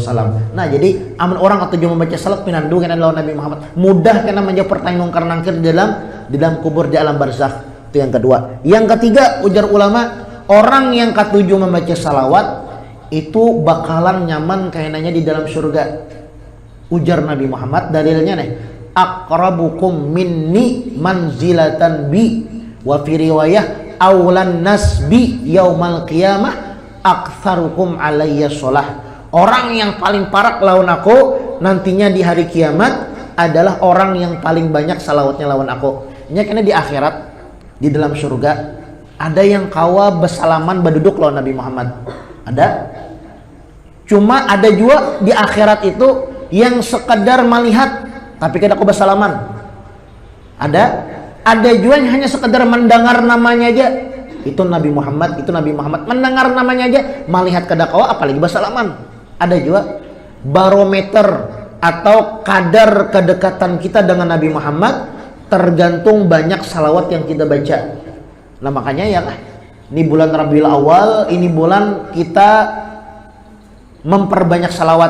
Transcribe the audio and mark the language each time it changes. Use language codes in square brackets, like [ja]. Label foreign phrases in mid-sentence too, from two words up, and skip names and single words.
[bjn] Nah jadi amun orang katujuh membaca salat pinando kena lawan Nabi Muhammad, mudah kena menjawab pertanyaan mungkar nangkir di dalam kubur di alam barzakh. Itu yang kedua. Yang ketiga, ujar ulama, orang yang katujuh membaca salawat itu bakalan nyaman kayaknya di dalam surga. Ujar Nabi Muhammad, dalilnya nih, [ar] أقربكم مني منزلة بي وفي رواية أولى الناس بي يوم القيامة أكثركم علي صلاة. [bjn] Orang yang paling parek lawan aku nantinya di hari kiamat adalah orang yang paling banyak salawatnya lawan aku. Nya kena di akhirat di dalam surga ada yang kawa bersalaman berduduk lawan Nabi Muhammad. Ada. Cuma ada juga di akhirat itu yang sekedar melihat tapi kada aku bersalaman. Ada juga yang hanya sekedar mendengar namanya aja. Itu Nabi Muhammad mendengar namanya aja, melihat kada kawa apalagi bersalaman. Ada juga barometer atau kadar kedekatan kita dengan Nabi Muhammad tergantung banyak salawat yang kita baca. Nah makanya ya ini bulan Rabiul Awal, ini bulan kita memperbanyak salawat.